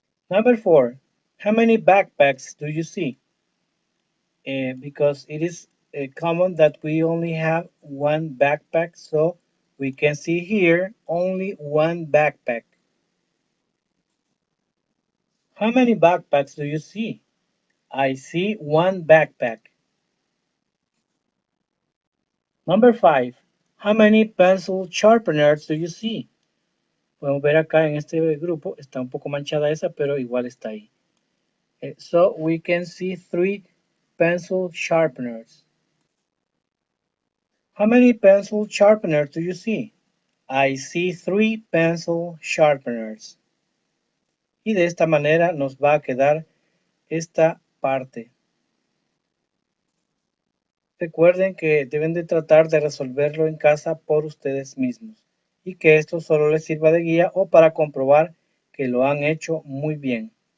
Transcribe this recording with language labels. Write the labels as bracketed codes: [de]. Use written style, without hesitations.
[en] Number 4. How many backpacks do you see? Because it is common that we only have one backpack, so we can see here only one backpack. How many backpacks do you see? I see one backpack. Number 5. How many pencil sharpeners do you see? [es] Podemos ver acá en este grupo, está un poco manchada esa, pero igual está ahí. [en] So we can see 3 pencil sharpeners. How many pencil sharpeners do you see? I see 3 pencil sharpeners. [es] Y de esta manera nos va a quedar esta parte. Recuerden que deben de tratar de resolverlo en casa por ustedes mismos y que esto solo les sirva de guía o para comprobar que lo han hecho muy bien.